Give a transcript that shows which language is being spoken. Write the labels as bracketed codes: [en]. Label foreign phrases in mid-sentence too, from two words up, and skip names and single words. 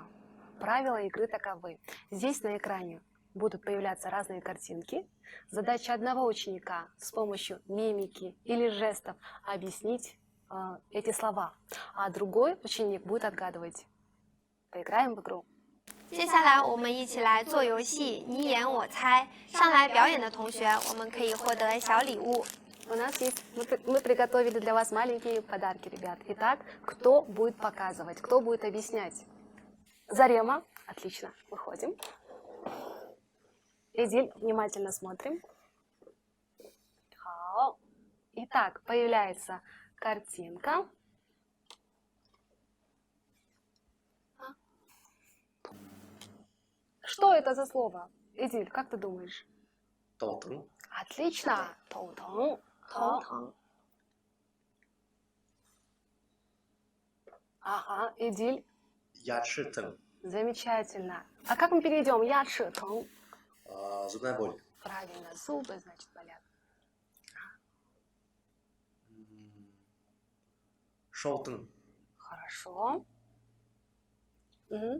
[ru] Правила игры таковы. Здесь на экране будут появляться разные картинки. Задача одного ученика с помощью мимики или жестов объяснить эти слова, а другой ученик будет отгадывать. Поиграем в игру. [zh] 接下来我们一起来做游戏，你演我猜。上来表演的同学，我们可以获得小礼物。 [ru] У нас есть, мы приготовили для вас маленькие подарки, ребят. Итак, кто будет показывать, кто будет объяснять? Зарема. Отлично. Выходим. Эдиль, внимательно смотрим. Хао. Итак, появляется картинка. Что это за слово? Эдиль, как ты думаешь? [zh] 头疼、 [ru] Отлично. Тоутон. [zh] 头疼、 [ru] Ага, Эдиль. [zh] 牙齿疼、 [ru] Замечательно. А как мы перейдем? Ячи, тон. зубная боль, Правильно, зубы, значит, болят. [zh] 手疼、 [ru] Хорошо. Мгм.